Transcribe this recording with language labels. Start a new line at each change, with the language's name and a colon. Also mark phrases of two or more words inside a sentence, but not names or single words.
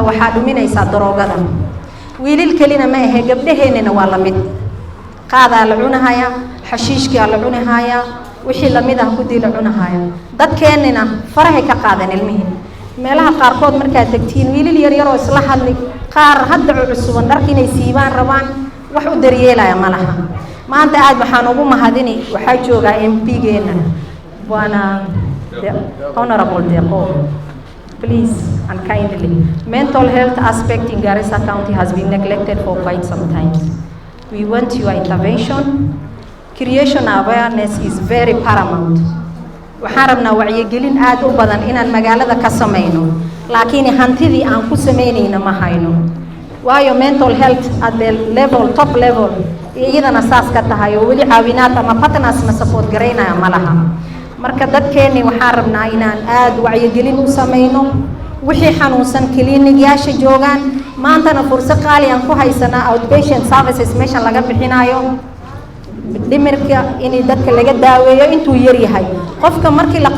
Somali: waxaa dhuminaysaa daroogada wiilil kelina ma ahe gabdhaheennina waa la mid qaadaa la cunahayaa xashiishkaa la cunahayaa wixii lamid ah kudii la cunahayaa dadkeennina farahay ka qaadeen ilmihii meelaha qaarkood markaad tagtiin wiilil yaryaroo isla hadli qaar hadda cusuban dharka inay siibaan rabaan wax u daryeelaya ma laha maanta aad waxaan ugu mahadini waxaa joogaa MP-geena waana honorable Deqo.
English: Please and kindly, mental health aspect in Garissa County has been neglected for quite some time. We want your intervention. Creation awareness is very paramount.
Somali: waxaan rabnaa wacyigelin aad u badan inaan magaalada ka samayno laakiin hantidii aan ku samaynayna ma hayno waayo
English: mental health at the level top level
Somali: iyadana saas ka tahay oo weli caawinaad ama partners na support gareynaya ma laha marka dadkeeni waxaan rabnaa inaan aad wacyigelin u samayno wixii xanuunsan clinic-yaasha joogaan maantana fursad qaali aan ku haysanaa
English: outpatient services
Somali: meeshan laga bixinayo dhimirka in dadka laga daaweeyo intuu yar yahay qofka markii la